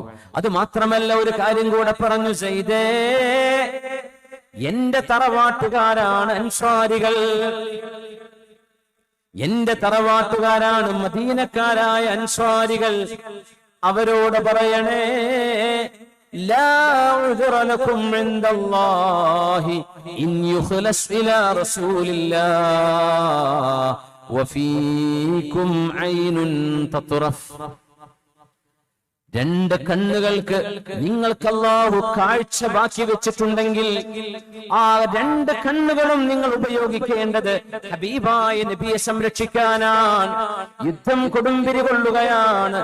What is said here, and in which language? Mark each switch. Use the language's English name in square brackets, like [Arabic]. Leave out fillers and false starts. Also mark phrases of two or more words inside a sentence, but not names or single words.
[Malayalam] അത് മാത്രമല്ല, ഒരു കാര്യം കൂടെ പറഞ്ഞു, സയ്യിദേ, എന്റെ തറവാട്ടുകാരാണ് അൻസ്വാരികൾ, എന്റെ തറവാട്ടുകാരാണ് മദീനക്കാരായ അൻസ്വാരികൾ. അവരോട് പറയണേ, [Arabic] لا عذر لكم عند الله إن يخلص إلى رسول الله وفيكم عين تطرف. [Malayalam] രണ്ട് കണ്ണുകൾക്ക് നിങ്ങൾക്ക് അല്ലാഹു കാഴ്ച ബാക്കി വെച്ചിട്ടുണ്ടെങ്കിൽ ആ രണ്ട് കണ്ണുകളും നിങ്ങൾ ഉപയോഗിക്കേണ്ടത് ഹബീബായ നബിയെ സംരക്ഷിക്കാനാണ്. യുദ്ധം കൊടുമ്പിരി കൊള്ളുകയാണ്.